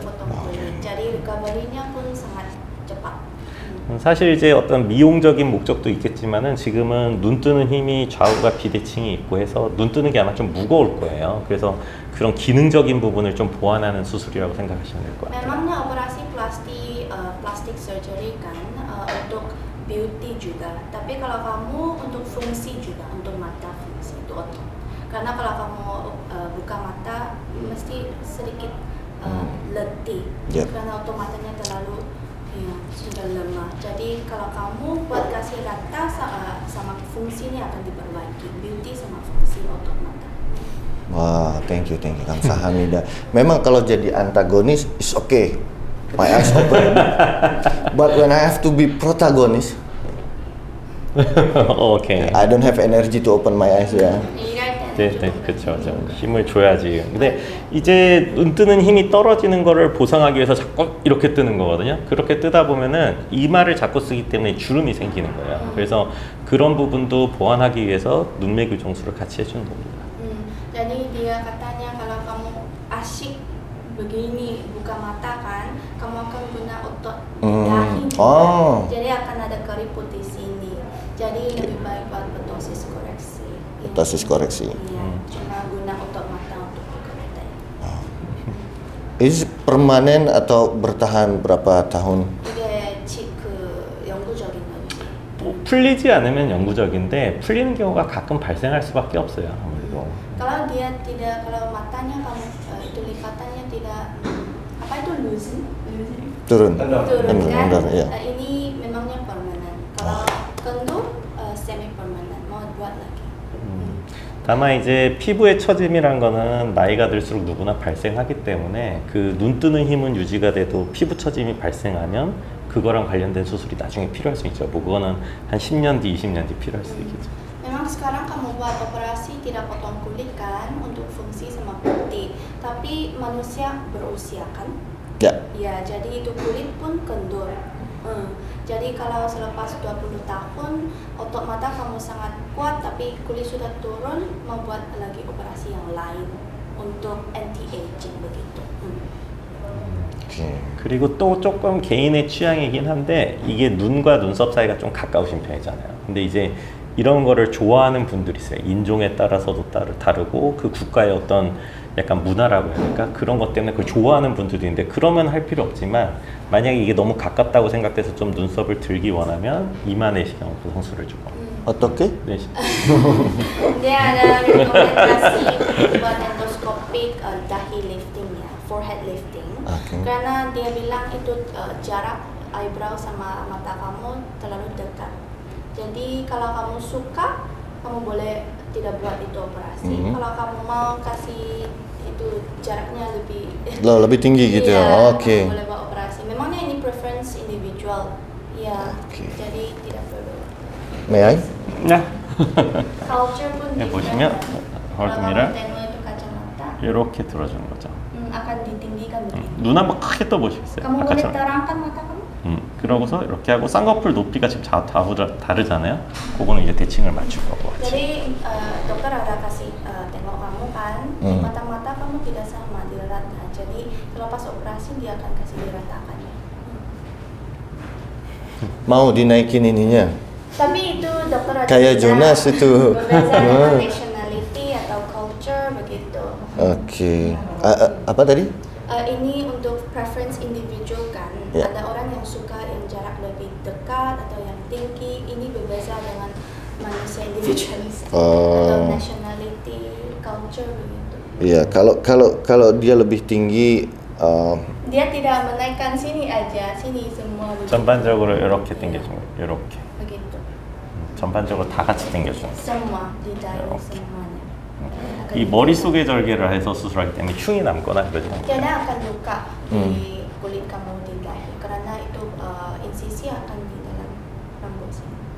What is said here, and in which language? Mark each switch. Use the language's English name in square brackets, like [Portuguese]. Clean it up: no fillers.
[Indonesian] perlu potong kulit. Jadi recovery-nya pun sangat cepat. [Korean] 사실 이제 어떤 미용적인 목적도 있겠지만은 지금은 눈 뜨는 힘이 좌우가 비대칭이 있고 해서 눈 뜨는 게 아마 좀 무거울 거예요. 그래서 그런 기능적인 부분을 좀 보완하는 수술이라고 생각하시면 될 것 같아요. [Indonesian] Memangnya operasi plastik surgery kan untuk beauty juga. Tapi kalau kamu untuk fungsi juga, untuk mata fungsi itu otot. Karena kalau kamu buka mata mesti sedikit letih. [English] Yep. [Indonesian] Karena otot matanya terlalu sudah lemah. Jadi kalau kamu buat kasih rata sama fungsinya akan diperbaiki. Beauty sama fungsi otot mata. [English] Wah, thank you [Korean] 감사합니다. [Indonesian] Memang kalau jadi antagonis [English] is okay. My eyes open. But when I have to be protagonist, [Korean] 오케이. [English] I don't have energy to open my eyes ya. [Korean] 네, 그렇죠. 힘을 줘야지. 근데 이제 눈 뜨는 힘이 떨어지는 거를 보상하기 위해서 자꾸 이렇게 뜨는 거거든요. 그렇게 뜨다 보면은 이마를 자꾸 쓰기 때문에 주름이 생기는 거예요. 그래서 그런 부분도 보완하기 위해서 눈매 교정술을 같이 해주는 겁니다. [Indonesian] Jadi dia katanya kalau kamu asyik begini buka mata kan, kamu akan guna otot dahi. Oh. Jadi akan ada keriput di sini. Jadi lebih baik buat ptosis koreksi. Ptosis koreksi. Iya, cuma guna otot mata untuk buka mata. Ini permanen atau bertahan berapa tahun? [Korean] 이게 그 영구적인 거지. 풀리지 않으면 영구적인데 풀리는 경우가 가끔 발생할 수밖에 없어요. 아무래도. [Indonesian] Kalau dia tidak, kalau matanya kamu itu lipatannya tidak apa itu loosen Turun. turun kan? Kendor, ya. Ini memangnya permanen. Kalau kendur semi permanen. Mau buat lagi. [Korean] 다만 이제 피부의 처짐이란 거는 나이가 들수록 누구나 발생하기 때문에 그 눈 뜨는 힘은 유지가 돼도 피부 처짐이 발생하면 그거랑 관련된 수술이 나중에 필요할 수 있죠. 뭐 그거는 한 10년 뒤, 20년 뒤 필요할 수도 있겠죠. [Indonesian] Memang sekarang kamu buat operasi tidak potong kulit kan untuk fungsi sama putih. Tapi manusia berusia kan? Ya. Ya, jadi itu kulit pun kendur. Jadi kalau selepas 20 tahun otot mata kamu sangat kuat tapi kulit sudah turun, mau buat lagi operasi yang lain untuk anti-aging begitu. [Korean] 그리고 또 조금 개인의 취향이긴 한데 이게 눈과 눈썹 사이가 좀 가까우신 편이잖아요. 근데 이제 이런 거를 좋아하는 분들이 있어요. 인종에 따라서도 다르고 그 국가의 어떤 약간 문화라고 해야 될까? 그런 것 때문에 그걸 좋아하는 분들도 있는데 그러면 할 필요 없지만 만약에 이게 너무 가깝다고 생각돼서 좀 눈썹을 들기 원하면 이마 내시경 보정술을 주고 [Indonesian] Oke. [Korean] 내시경. [Indonesian] Dia ada rekomendasi buat endoscopic dahi lifting ya, forehead lifting. Oke. Karena dia bilang itu jarak eyebrow sama mata kamu terlalu dekat. Jadi kalau kamu suka, kamu boleh tidak buat itu operasi. Kalau kamu mau kasih itu jaraknya Lebih tinggi gitu ya. iya, Oke. kamu boleh buat operasi. Memangnya ini preference individual. Ya, Oke. jadi tidak perlu. [English] May I? [Korean] 야. [Indonesian] Culture pun [Korean] 네, [English] different. [Korean] 보시면 [Indonesian] Kalau [Korean] 헐듭니다. [Indonesian] kamu tengok itu kacamata [Korean] 이렇게 들어주는 거죠. [Indonesian] akan ditinggikan begitu. [Korean] 눈 한번 크게 떠보시겠어요? [Indonesian] Kamu boleh [Korean] 아까처럼. [Indonesian] terangkan mata kamu? [Korean] 그러고서 이렇게 하고 쌍꺼풀 높이가 지금 다르잖아요. 그거는 이제 대칭을 맞출 거고. [Indonesian] Jadi dokter ada kasih tengok kamu kan, di mata-mata kamu tidak sama di rata. Jadi kalau pas operasi dia akan kasih diratakannya. Mau dinaikin ininya? Tapi itu dokter ada Kayak bilang, Jonas itu. berbeda dengan nationality atau culture begitu. Oke. Apa tadi? Ini untuk preference individual kan. Ya. Ada orang yang suka yang jarak lebih dekat atau yang tinggi. Ini berbeda dengan manusia individualis atau nationality, culture begitu. Iya, kalau dia lebih tinggi, Dia tidak menaikkan sini aja, sini semua begitu. [Korean] 전반적으로 이렇게 당겨주는 거예요. 이렇게. [Indonesian] Begitu. [Korean] 전반적으로 다 같이 당겨주는 거예요. [Indonesian] Semua di dalam Oke. semuanya. [Korean] 이 머릿속에 절개를 해서 수술하기 때문에 흉이 남거나 그러지 않아요. [Indonesian] Tiada akan luka di kulit kamu di dahi karena itu insisi akan di dalam rambut sini.